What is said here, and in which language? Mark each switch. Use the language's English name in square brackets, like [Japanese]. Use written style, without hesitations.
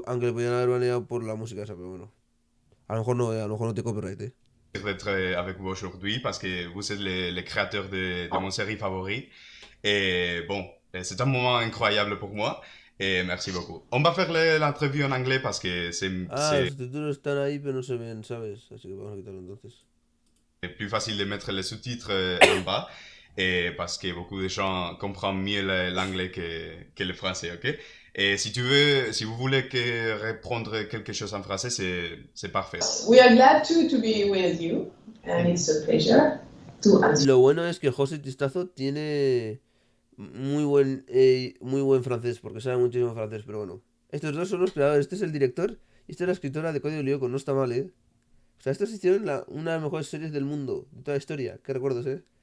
[Spanish] Aunque le podían haber baneado por la música esa, pero bueno. A lo mejor no, a lo mejor no te copyright, ¿eh? [French] d'être avec vous aujourd'hui parce que vous êtes les créateurs de mon série favorite. Et bon, c'est un moment incroyable pour moi. Et merci beaucoup. On va faire l'interview en anglais parce que [Spanish] Ah, los subtítulos están ahí, pero no se ven, ¿sabes? Así que vamos a quitarlo entonces. [French] plus facile de mettre les sous-titres en bas. Et parce que beaucoup de gens comprennent mieux l'anglais que le français, ok? Et si vous voulez que reprendre quelque chose en français, c'est parfait. [English] We are glad to be with you, and it's a pleasure to answer. [Spanish] Lo bueno es que José Tristazo tiene muy buen francés, porque sabe muchísimo francés, pero bueno. Estos dos son los creadores, este es el director y esta es la escritora de Código Lyoko, no está mal, ¿eh? O sea, estos hicieron una de las mejores series del mundo, de toda la historia, qué recuerdos, ¿eh?